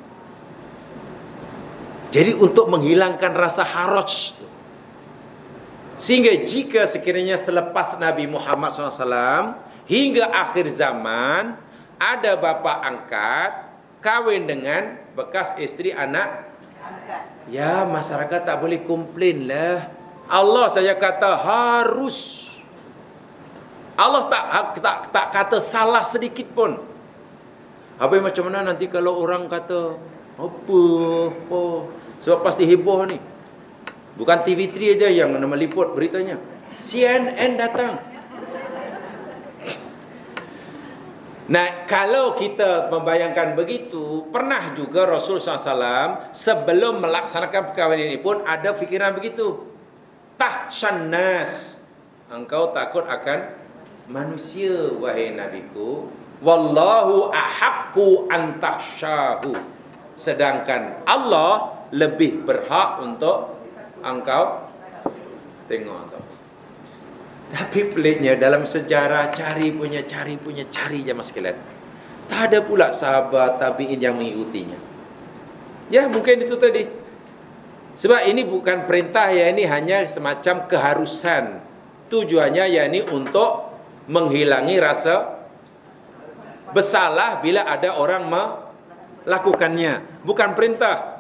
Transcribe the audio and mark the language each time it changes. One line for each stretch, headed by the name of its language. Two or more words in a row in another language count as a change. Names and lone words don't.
Malay: Jadi untuk menghilangkan rasa haraj, sehingga jika sekiranya selepas Nabi Muhammad SAW hingga akhir zaman ada bapa angkat kahwin dengan bekas istri anak, ya masyarakat tak boleh komplain lah. Allah saja kata harus. Allah tak kata salah sedikit pun. Habis macam mana nanti kalau orang kata apa? Sebab pasti heboh ni. Bukan TV3 aja yang meliput beritanya. CNN datang. Nah, kalau kita membayangkan begitu, pernah juga Rasul SAW sebelum melaksanakan perkahwinan ini pun ada fikiran begitu.
Arabic: تخشى الناس,
Malay: engkau takut akan manusia, wahai nabiku.
Arabic: والله أحق أن تخشاه.
Malay: Sedangkan Allah lebih berhak untuk engkau tengok tu. Tapi peliknya dalam sejarah cari punya jamaah sekalian, tak ada pula sahabat tabi'in yang mengikutinya. Ya mungkin itu tadi. Sebab ini bukan perintah ya, ini hanya semacam keharusan. Tujuannya ya ini untuk menghilangi rasa Bersalah bila ada orang melakukannya, bukan perintah.